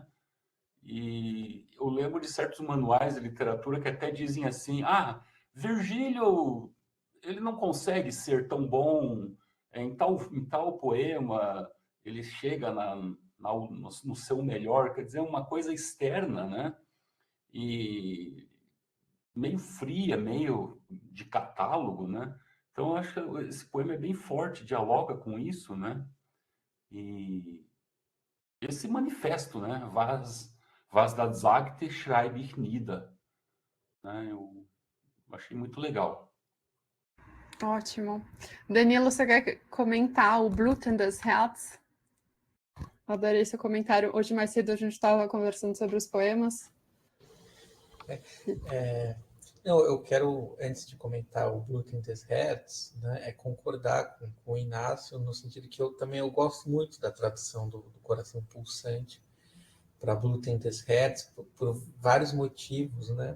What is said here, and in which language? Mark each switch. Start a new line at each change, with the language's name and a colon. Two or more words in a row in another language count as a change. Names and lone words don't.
Portuguese: E eu lembro de certos manuais de literatura que até dizem assim: Virgílio, ele não consegue ser tão bom em tal poema, ele chega no seu melhor, quer dizer, uma coisa externa, né? E meio fria, meio de catálogo, né? Então, eu acho que esse poema é bem forte, dialoga com isso, né? E esse manifesto, né?
German: Was das sagte, schreibe ich nieder.
Portuguese: Né? Eu achei muito legal. Ótimo. Danilo, você quer comentar o Bluten des Herz? Adorei seu comentário. Hoje mais cedo a gente estava conversando sobre os poemas. Não, eu quero, antes de comentar o Bluten des Herz, né, concordar com o Inácio, no sentido que eu gosto muito da tradução do coração pulsante para Bluten des Herz, por vários motivos, né?